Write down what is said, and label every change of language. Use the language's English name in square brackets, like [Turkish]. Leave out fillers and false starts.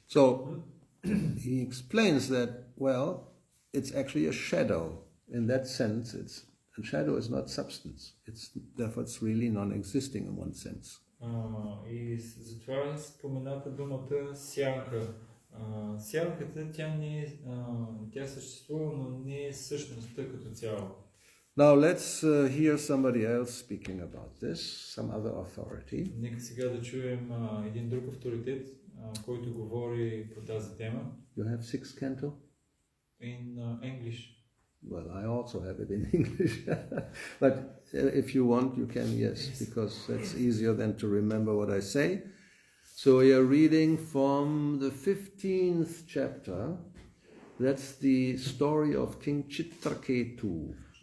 [English] So he explains that, well, it's actually a shadow. In that sense, a shadow is not substance. Therefore it's really non-existing in one sense. [Bulgarian] И затова е спомената думата сянка. Сянката, тя съществува, но не е същността като цяло. [English] Now let's hear somebody else speaking about this, some other authority. [Bulgarian] Нека сега да чуем един друг авторитет, който говори по тази тема. [English] You have sixth canto? In English. Well, I also have it in English. But if you want, you can, yes, because it's easier than to remember what I say. So we are reading from the 15th chapter. That's the story of King Chitraketu.